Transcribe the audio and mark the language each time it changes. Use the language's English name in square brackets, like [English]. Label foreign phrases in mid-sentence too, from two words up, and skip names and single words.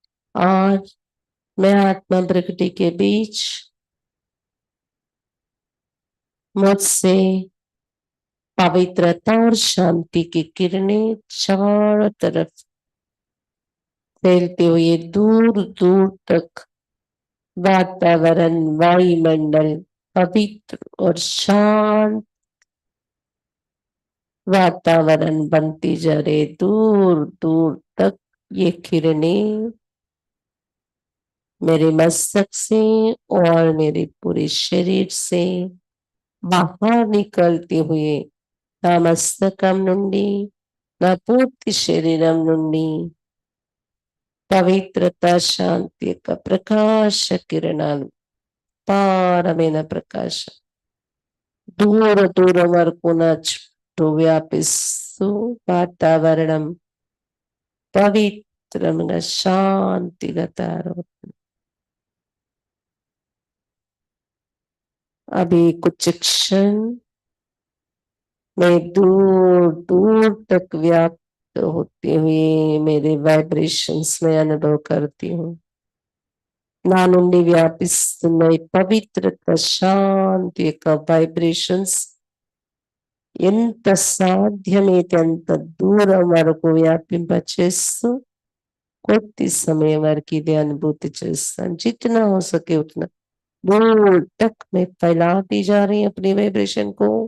[Hindi] और मैं आत्मा प्रकृति के बीच मुझसे पवित्रता और शांति की किरणें चारों तरफ फैलते हुए दूर दूर तक वातावरण वायुमंडल पवित्र और शांत वातावरण बनती जा रही। दूर दूर तक ये किरणें मेरे मस्तक से और मेरे पूरे शरीर से बाहर निकलते हुए [Telugu] నా మస్తకం నుండి నా పూర్తి శరీరం నుండి పవిత్రత శాంతి యొక్క ప్రకాశ కిరణాలు పారమైన ప్రకాశం దూర దూరం వరకు నా చుట్టూ వ్యాపిస్తూ వాతావరణం పవిత్రంగా శాంతిగా తయారవుతుంది. [Hindi] अभी कुछ क्षण मैं दूर दूर तक व्याप्त होते हुए मेरे वाइब्रेशंस में अनुभव करती हूँ. [Telugu] నా నుండి వ్యాపిస్తున్న ఈ పవిత్రత శాంతి యొక్క వైబ్రేషన్స్ ఎంత సాధ్యమైతే అంత దూరం వరకు వ్యాపింపచేస్తూ కొద్ది సమయం వరకు ఇది అనుభూతి చేస్తాను. [Hindi] जितना हो सके उतना दूर तक मैं फैलाती जा रही हूँ अपनी वाइब्रेशन को.